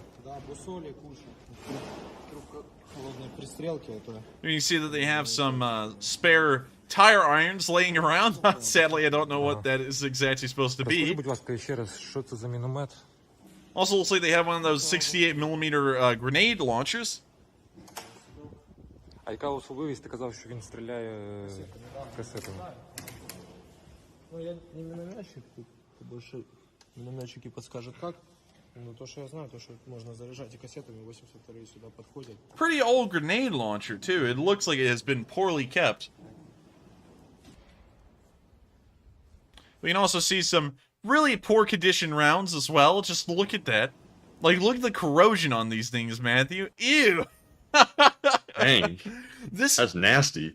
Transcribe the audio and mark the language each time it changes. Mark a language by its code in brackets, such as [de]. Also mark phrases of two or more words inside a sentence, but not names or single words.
[en] You see that they have some spare tire irons laying around. Sadly, I don't know what that is exactly supposed to be. Also, looks like they have one of those 68 millimeter grenade launchers. [uk] А яка особливість? Ти казав, що він стріляє касетами. [ru] Ну, я не минометчик, тут больше минометчики подскажут как. Но то, что я знаю, то, что можно заряжать и кассетами, 82-е сюда подходят. [en] Pretty old grenade launcher, too. It looks like it has been poorly kept. We can also see some really poor condition rounds as well. Just look at that. Like, look at the corrosion on these things, Matthew. Ew! Dang. That's nasty.